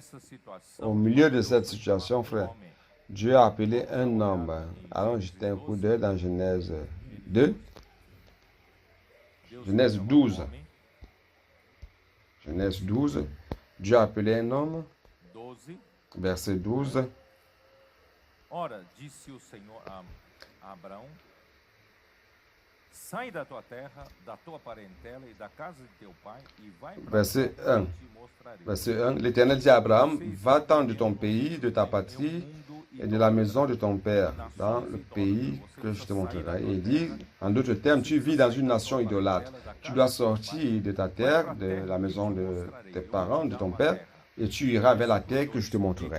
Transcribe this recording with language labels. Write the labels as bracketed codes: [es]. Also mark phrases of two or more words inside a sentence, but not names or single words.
[fr] Au milieu de cette situation, frère, Dieu a appelé un homme. Allons jeter un coup d'œil dans Genèse 2. Genèse 12. Genèse 12. Dieu a appelé un homme. Verset 12. [pt] Ora, disse o Senhor a Abraão: sai da tua terra, da tua parentela e da casa de teu pai, e vai para [fr] Verset [pt] a terra 1. que te mostrarei. [fr] Verset 1. L'Éternel dit à Abraham, va-t'en de ton pays, de ta patrie et de la maison de ton père, dans le pays que je te montrerai. Et il dit, en d'autres termes, tu vis dans une nation idolâtre. Tu dois sortir de ta terre, de la maison de tes parents, de ton père, et tu iras vers la terre que je te montrerai.